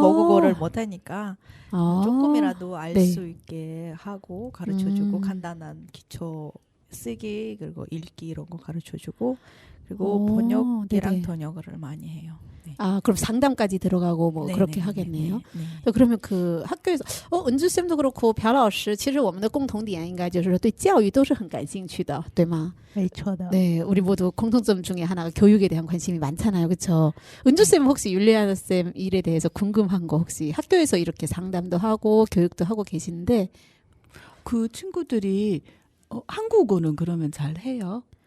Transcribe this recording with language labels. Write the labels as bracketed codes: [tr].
[ko] 모국어를 못하니까 조금이라도 알 네. 수 있게 하고 가르쳐주고 음. 간단한 기초 쓰기 그리고 읽기 이런 거 가르쳐주고 그리고 오, 번역이랑 네네. 번역을 많이 해요. 네. 그럼 상담까지 들어가고 뭐 네, 그렇게 네, 하겠네요. 네. 그러면 그 학교에서 은주 쌤도 그렇고 [zh] 朴老师其实我们的共同点应该就是对教育都是很感兴趣的，对吗？没错的。 [ko] 네, 우리 모두 공통점 중에 하나가 교육에 대한 관심이 많잖아요, 그렇죠? 은주 쌤 혹시 율리아 쌤 일에 대해서 궁금한 거 혹시 학교에서 이렇게 상담도 하고 교육도 하고 계신데 그 친구들이 한국어는 그러면 잘 해요?